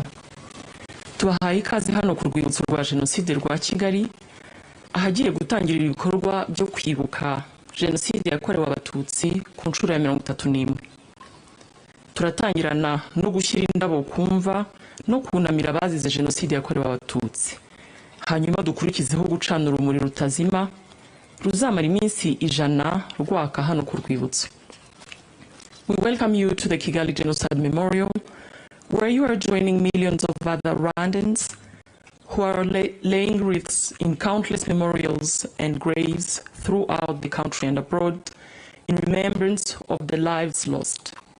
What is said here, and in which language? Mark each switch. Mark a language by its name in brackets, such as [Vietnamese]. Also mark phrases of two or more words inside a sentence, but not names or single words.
[Kinyarwanda] Tubahaye ikaze hano ku rwibutso rwa jenoside rwa Kigali, ahagiye gutangira ibikorwa byo kwibuka jenoside yakorewe abatutsi ku nshuro ya 31. Turatangirana no gushyira indabo kumva no kunamira abazize jenoside yakorewe abatutsi. Hanyuma dukurikizeho gucana urumuri rutazima ruzamara iminsi 100 rwaka hano ku rwibutso. [English] We welcome you to the Kigali Genocide Memorial, where you are joining millions of other Rwandans who are laying wreaths in countless memorials and graves throughout the country and abroad in remembrance of the lives lost.